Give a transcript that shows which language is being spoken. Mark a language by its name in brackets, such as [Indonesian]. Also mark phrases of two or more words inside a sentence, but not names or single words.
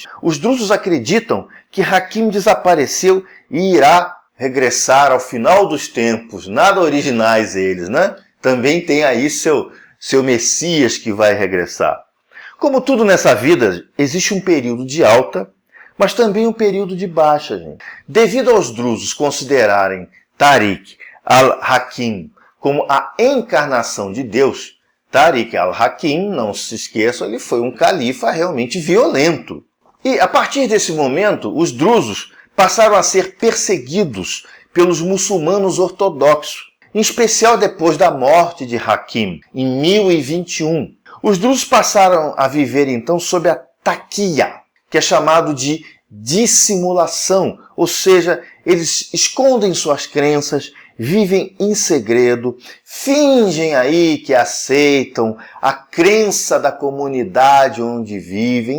[Portuguese] Os drusos acreditam que Hakim desapareceu e irá regressar ao final dos tempos. Nada originais eles, né? Também tem aí seu Messias que vai regressar. Como tudo nessa vida, existe um período de alta, mas também um período de baixa, gente. Devido aos drusos considerarem Tariq al-Hakim como a encarnação de Deus, Tariq al-Hakim, não se esqueça, ele foi um califa realmente violento. E a partir desse momento, os drusos passaram a ser perseguidos pelos muçulmanos ortodoxos, em especial depois da morte de Hakim, em 1021. Os drusos passaram a viver então sob a taqiya, que é chamado de dissimulação, ou seja, eles escondem suas crenças, vivem em segredo, fingem aí que aceitam a crença da comunidade onde vivem.